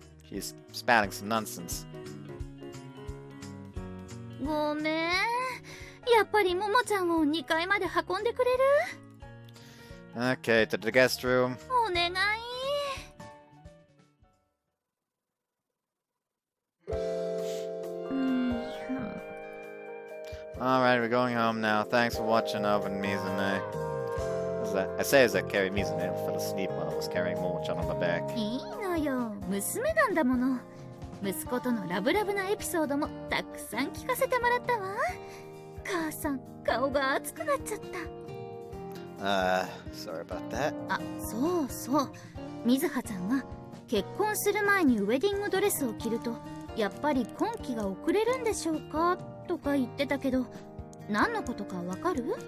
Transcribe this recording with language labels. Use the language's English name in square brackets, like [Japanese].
[English] She's spouting some nonsense. [Japanese] ごめん。やっぱりももちゃんを2階まで運んでくれる？ [English] Okay, to the guest room. [Japanese] お願い。 [English] Alright, we're going home now. Thanks for watching over Mizune. I say as I carry Mizune and fell asleep while I was carrying Momo-chan on my back. [Japanese] いいのよ。娘なんだもの。息子とのラブラブなエピソードもたくさん聞かせてもらったわ。母さん、顔が熱くなっちゃった。 [English] Sorry about that. [Japanese] あ、そうそう。水葉ちゃんが結婚する前にウェディングドレスを着るとやっぱり婚期が遅れるんでしょうかとか言ってたけど、何のことかわかる？